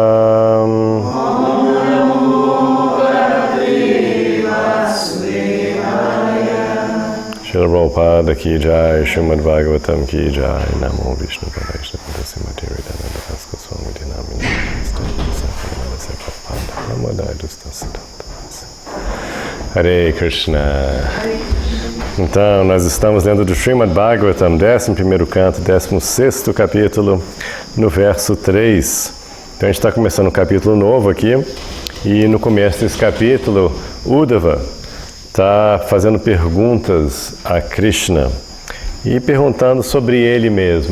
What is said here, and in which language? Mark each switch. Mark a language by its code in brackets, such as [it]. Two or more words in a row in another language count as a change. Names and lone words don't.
[sa] Srila Prabhupada [hi] की जय, [sa] Srimad Bhagavatam [hi] की जय, [sa] नमो विष्णु पदाय श्रीमती हृदयानन्द भास्कर स्वामी दिनामी नमो हरे कृष्ण. [pt] Então, nós estamos dentro do Srimad Bhagavatam, 11º canto, 16º capítulo, no verso 3. Então, a gente está começando um capítulo novo aqui, e no começo desse capítulo, Uddhava está fazendo perguntas a Krishna e perguntando sobre ele mesmo.